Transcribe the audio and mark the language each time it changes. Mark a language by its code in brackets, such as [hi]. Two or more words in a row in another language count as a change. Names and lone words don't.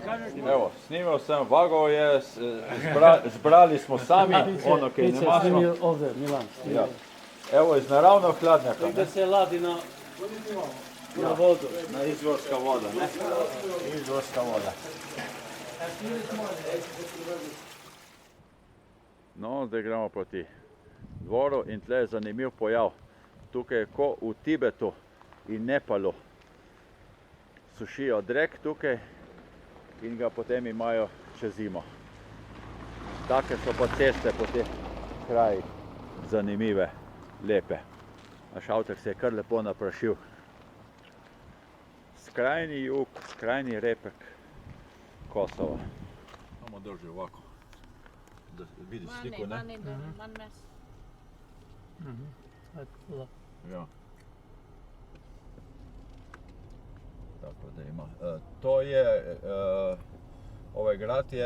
[sr] Evo, snimao sam, vagao je, zbrali smo sami ono kaj Ti ne će masno. snimi ovdje, Milan. snimi. Ja. Evo iz naravnog hladnjaka, ne? Gdje se ladi na vodu. Na izvorska voda, ne? Izvorska voda. [sl] No, zdaj gremo proti dvoru in tle je zanimiv pojav. Tukaj je ko v Tibetu in Nepalu. Sušijo drek tukaj in ga potem imajo čez zimo. Take so pa ceste po teh krajih zanimive, lepe. Naš avtek se je kar lepo naprašil. Skrajni jug, skrajni repek Kosova. [sr] Samo drži ovako, da vidiš sliku, ne? Man mes. Ajde, polako. Ja. Tako da ima. To je, ovaj grad je